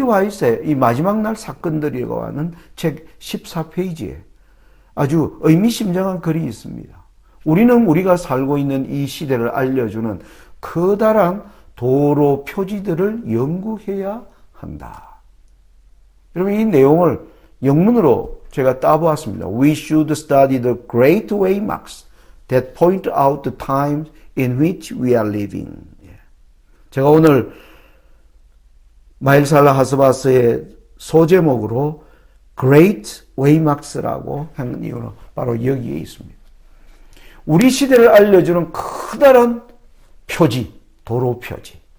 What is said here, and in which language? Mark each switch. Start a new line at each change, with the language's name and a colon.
Korean: 화이트의 이 마지막 날 사건들이라고 하는 책 14페이지에 아주 의미심장한 글이 있습니다. 우리는 우리가 살고 있는 이 시대를 알려주는 커다란 도로 표지들을 연구해야 한다. 여러분, 이 내용을 영문으로 제가 따보았습니다.
English: We should study the great waymarks that point out the times in which we are living.
Korean: 제가 오늘 마일살라 하스바스의 소제목으로 Great Waymarks라고 한 이유는 바로 여기에 있습니다. 우리 시대를 알려주는 커다란 표지, 도로 표지.